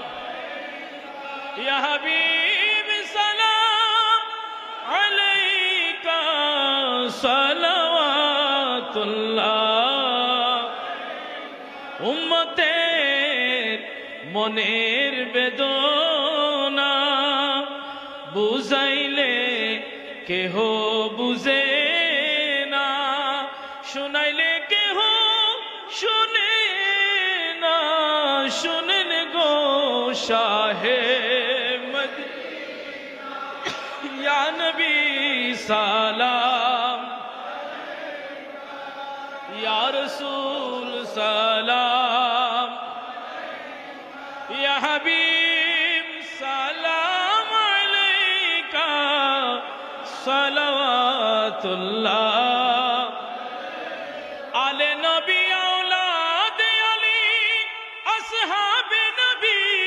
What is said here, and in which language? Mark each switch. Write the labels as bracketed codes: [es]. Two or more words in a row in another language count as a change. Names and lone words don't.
[ar] یا حبیب سلام علیکہ صلوات اللہ، امتیر منیر بدونا [bn] বুঝাইলে কেহ বুঝে না, শুনাইলে কেহ শুনে না, শুনেন গো শাহে [ar] মদিনা, يا نبي سلام، يا رسول سلام، يا حبيب سلام عليك صلوات الله، آل النبي أولاد علي أصحاب النبي